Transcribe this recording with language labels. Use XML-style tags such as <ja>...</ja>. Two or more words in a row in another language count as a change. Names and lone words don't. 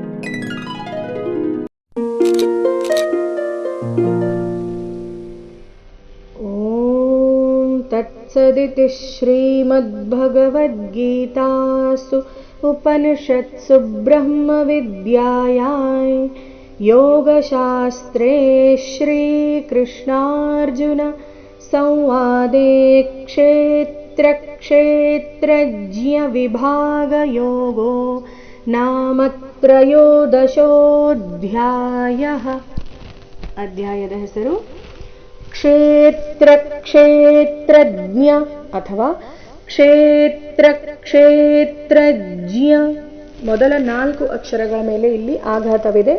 <sa>तत्सदिति श्रीमद्भगवद्गीतासु उपनिषत्सु ब्रह्मविद्यायां योगशास्त्रे श्रीकृष्णार्जुन संवादे क्षेत्रक्षेत्रज्ञविभागयोगो नाम ತ್ರಯೋದಶೋऽಧ್ಯಾಯಃ.</sa> <kn>ಅಧ್ಯಾಯದ ಹೆಸರು ಕ್ಷೇತ್ರ ಕ್ಷೇತ್ರಜ್ಞ ಅಥವಾ ಕ್ಷೇತ್ರ ಕ್ಷೇತ್ರಜ್ಞ. ಮೊದಲ 4 ಅಕ್ಷರಗಳ ಮೇಲೆ ಇಲ್ಲಿ ಆಘಾತವಿದೆ.</kn>